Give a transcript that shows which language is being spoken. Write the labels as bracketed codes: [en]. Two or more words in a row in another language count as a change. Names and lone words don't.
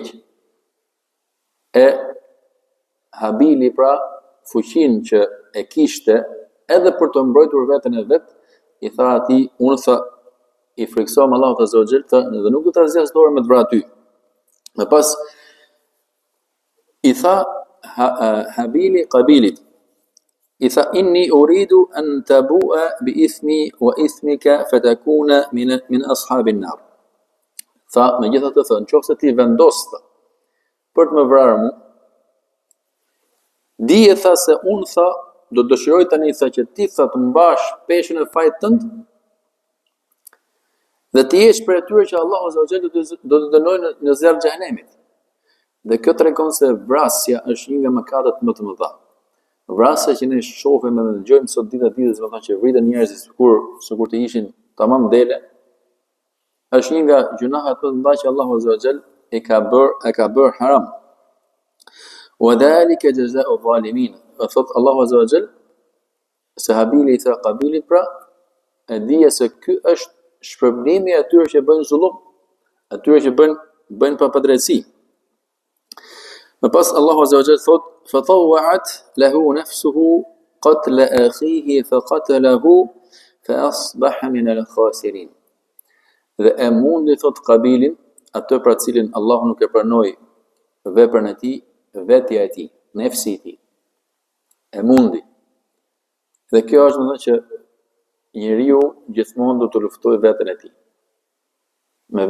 [sq] E Habili, pra, fuqinë që e kishte edhe për të mbrojtur veten e vet, i tha atij, unë tha i friksohem Allahut [ar] عز وجل, [sq] dhe nuk do ta zgjas dorën me të vrarë ty. Më pas i tha [ar] Habili Kabilit, i tha إني أريد أن تبوء بإثمي وإثمك فتكون من أصحاب النار. [sq] Tha, megjithatë thënë, nëse ti vendos për të më vrarë mua, dije tha se unë tha do të dëshiroj tani tha që ti tha të mbash peshën e fajit tënd dhe të jesh për atyre që Allahu [ar] عز وجل [sq] do të dënojë në zjarrin e xhenemit. Dhe kjo tregon se vrasja është një nga mëkatet më të mëdha. Vrasja që ne shohim edhe dëgjojmë sot ditës, domethënë që vriten njerëzit sikur të ishin tamam dele, është një nga gjunahet më të mëdha që Allahu [ar] عز وجل [sq] e ka bërë haram. [ar] وذلك جزاء الظالمين. [sq] Thot Allahu [ar] عز وجل [sq] se Habili i tha Kabilit, pra, e dije se ky është shpërblimi i atyre që bëjnë zullum, atyre që bëjnë pa padrejtësi. Më pas Allahu [ar] عز وجل thot فطوعت له نفسه قتل أخيه فقتله فأصبح من الخاسرين. [sq] Dhe e mundi thot Kabilin, atë pra cilin Allahu nuk e pranoi veprën e tij, vetja e tij, nefsi i tij. E mundi. Dhe kjo është domethënë që njeriu gjithmonë do të luftojë veten e tij, me veten e vet.